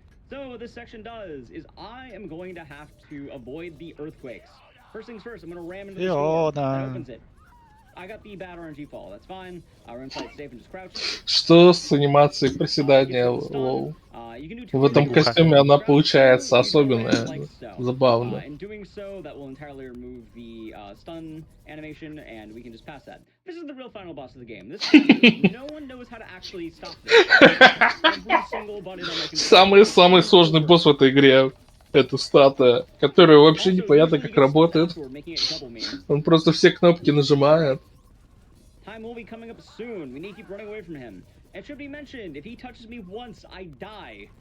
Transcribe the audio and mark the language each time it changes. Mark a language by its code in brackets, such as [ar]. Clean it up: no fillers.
[en] So what this section does is I am going to have to avoid the earthquakes. First things first, I'm going to ram into the storm. That opens it. I got the bad RNG fall. That's fine. We're inside safe and just crouch. [ru] Что с анимацией приседания, лол? В этом костюме она получается особенная, забавная. [en] In doing so, that will entirely remove the stun animation, and we can just pass that. This is the real final boss of the game. This no one knows how to actually stop this. Every single button on the [ru] Самый сложный босс в этой игре. Это статуя, которая вообще непонятно как работает. Он просто все кнопки нажимает. [en] Time will be coming up soon. We need to keep running away from him. It should be mentioned, if he touches me once, I die.